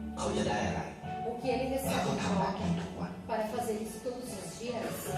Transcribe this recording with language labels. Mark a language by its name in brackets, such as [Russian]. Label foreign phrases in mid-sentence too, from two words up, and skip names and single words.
[Thai] จะได้อะไร [Portuguese] O que ele [Thai] ถ้า [Portuguese] recebe [Thai] เขา [Portuguese] em [Thai] ทำแบบนี้ [Portuguese] troca [Thai] ทุกวัน [Portuguese] para fazer isso todos os dias.